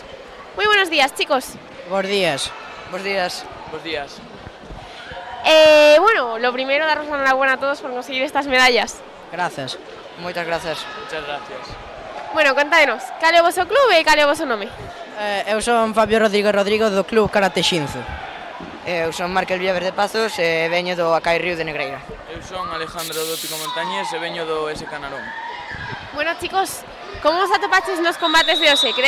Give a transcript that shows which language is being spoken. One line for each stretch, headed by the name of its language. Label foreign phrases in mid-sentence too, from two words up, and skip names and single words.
Spanish: Muy buenos días, chicos. Buenos días. Buenos días. Buenos días. Bueno, lo primero, daros la enhorabuena a todos por conseguir estas medallas. Gracias. Muchas gracias. Muchas gracias. Bueno,
Galician: contádenos, cal é o vosso clube e cal é o vosso nome? Eu son Fabio Rodrigo do Club Karate Shinzo. Eu son Markel Villaverde Pazos e veño do Acai Río de Negreira. Eu son Alejandro do Pico Montañés e veño do SK Narón. Bueno, chicos, como vos atopaches nos combates de hoxe?